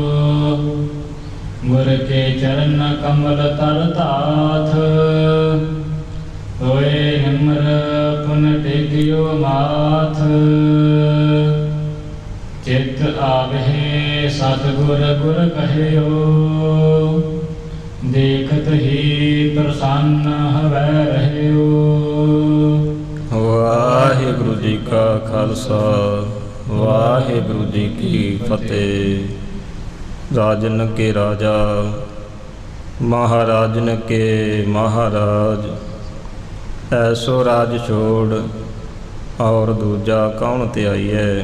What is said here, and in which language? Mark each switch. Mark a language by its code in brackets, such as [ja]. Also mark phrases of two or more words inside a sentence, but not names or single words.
[pa] ਗੁਰ ਕੇ ਚਰਣ ਕਮਲ ਤਰ ਤਾਥ ਹੋਏ ਨਿਮ੍ਰ ਪੁਨ ਟੇਕ੍ਯੋ ਮਾਥ। ਚਿਤ ਆਵੇ ਸਤਗੁਰ ਗੁਰ ਕਹਿਯੋ, ਦੇਖਤ ਹੀ ਪ੍ਰਸੰਨ ਹਵੈ ਰਹਿਓ। ਵਾਹਿਗੁਰੂ ਜੀ ਕਾ ਖਾਲਸਾ ਵਾਹਿਗੁਰੂ ਜੀ ਕੀ ਫਤਿਹ। ਰਾਜਨ ਕੇ ਰਾਜਾ ਮਹਾਰਾਜਨ ਕੇ ਮਹਾਰਾਜ, ਐਸੋ ਰਾਜ ਛੋੜ ਔਰ ਦੂਜਾ ਕੌਣ ਧਿਆਈਐ।